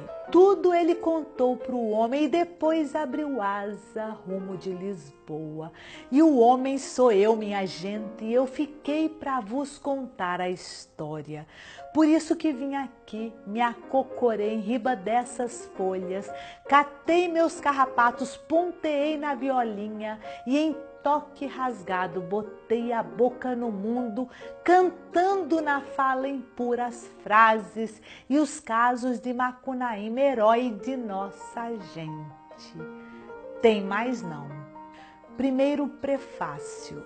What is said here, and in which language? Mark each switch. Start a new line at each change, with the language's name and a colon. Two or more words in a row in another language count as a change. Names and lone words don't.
Portuguese: Tudo ele contou para o homem e depois abriu asa rumo de Lisboa. E o homem sou eu, minha gente, e eu fiquei para vos contar a história. Por isso que vim aqui, me acocorei em riba dessas folhas, catei meus carrapatos, ponteei na violinha e em toque rasgado botei a boca no mundo, cantando na fala em puras frases e os casos de Macunaíma, herói de nossa gente. Tem mais não. Primeiro prefácio.